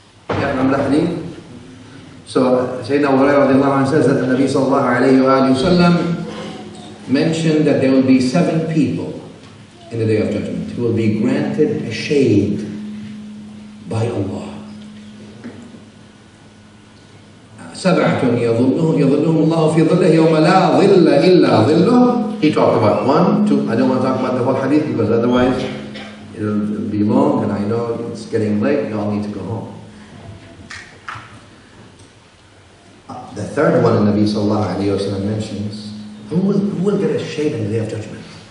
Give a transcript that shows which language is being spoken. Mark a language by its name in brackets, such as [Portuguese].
[English] Yeah, remember the hadith? So Sayyidina Abu Hurairah says that the Nabi sallallahu alayhi wa sallam mentioned that there will be 7 people in the Day of Judgment who will be granted a shade by Allah. [Arabic] سبعة يظلهم الله في ظله يوم لا ظل إلا ظله. [English] He talked about 1, 2. I don't want to talk about the whole hadith because otherwise it'll be long and I know it's getting late. You all need to go home. The third one the Nabi sallallahu alayhi wa sallam mentions, who will get a shade in the Day of Judgment?